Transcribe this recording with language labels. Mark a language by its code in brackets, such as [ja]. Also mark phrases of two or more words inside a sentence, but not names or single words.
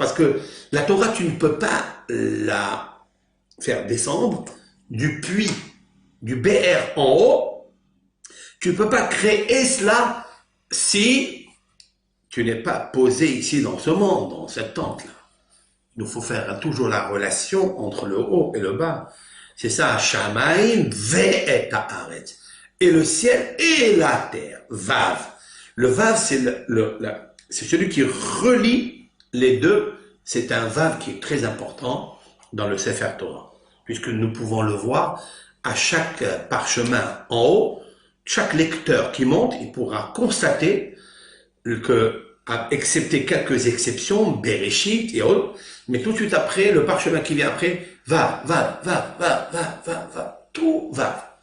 [fr] Parce que la Torah, tu ne peux pas la faire descendre du puits, du BR en haut. Tu ne peux pas créer cela si tu n'es pas posé ici dans ce monde, dans cette tente-là. Il nous faut faire toujours la relation entre le haut et le bas. C'est ça, [he] השמים ואת הארץ. [fr] Et le ciel et la terre, Vav. Le Vav, c'est celui qui relie les deux. C'est un Vav qui est très important dans le [he] ספר תורה. [fr] Puisque nous pouvons le voir à chaque parchemin en haut, chaque lecteur qui monte, il pourra constater que excepté quelques exceptions, Bereshit et autres, mais tout de suite après, le parchemin qui vient après, va, tout va.